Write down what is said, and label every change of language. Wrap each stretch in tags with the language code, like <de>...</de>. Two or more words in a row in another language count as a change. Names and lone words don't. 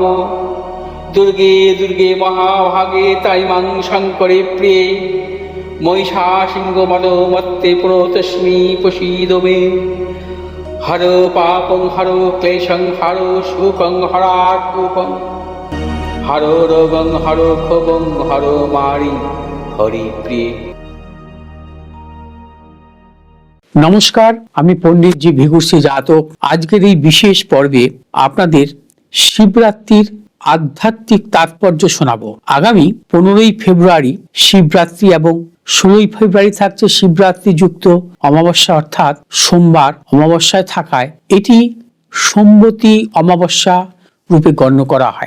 <sa>दुर्गे दुर्गे महाभागे ताइमां शङ्करे प्रिये महिषासिंहमदोमत्ते प्रणतोऽस्मि प्रसीद मे। हरो पापं हरो क्लेशं हरो शोकं हरात्मकं हरो रोगं हरो क्षोभं हरो मारि হরিপ্রিয়ে।</sa> <bn>নমস্কার, আমি পণ্ডিত জি ভিগুশ্রী জাতক। আজকের এই বিশেষ পর্বে আপনাদের শিবরাত্রির আধ্যাত্মিক তাৎপর্য শোনাবো। আগামী 15ই ফেব্রুয়ারি শিবরাত্রি এবং 16ই ফেব্রুয়ারি থাকছে শিবরাত্রি যুক্ত অমাবস্যা, অর্থাৎ সোমবার অমাবস্যায় থাকায় এটি সম্বতী অমাবস্যা রূপে গণ্য করা হয়।</bn>